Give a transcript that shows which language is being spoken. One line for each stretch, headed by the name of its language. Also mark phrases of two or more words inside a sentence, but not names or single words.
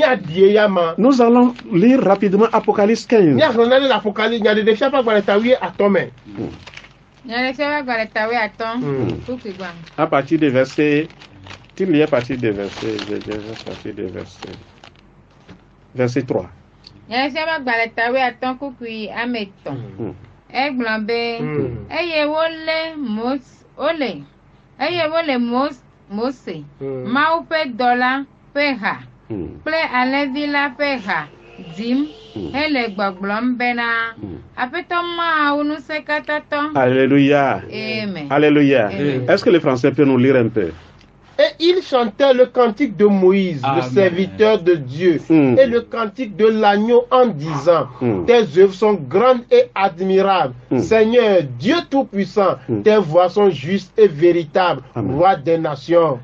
French: Nous allons lire rapidement Apocalypse 15. À partir des versets, tu lis à partir des versets, verset 3.
Ewe: Egblɔ be eye wole Mose Mawu ƒe dɔla ƒe ha kple alẽvi la ƒe ha dim hele gbɔgblɔm bena Aƒetɔ Mawu Ŋusẽkatãtɔ.
French: Alléluia. Amen. Alléluia. Est-ce que les Français peuvent nous lire un peu? Et il chantait le cantique de Moïse, le serviteur de Dieu, et le cantique de l'agneau en disant, tes œuvres sont grandes et admirables. Seigneur, Dieu Tout-Puissant, tes voies sont justes et véritables, roi des nations.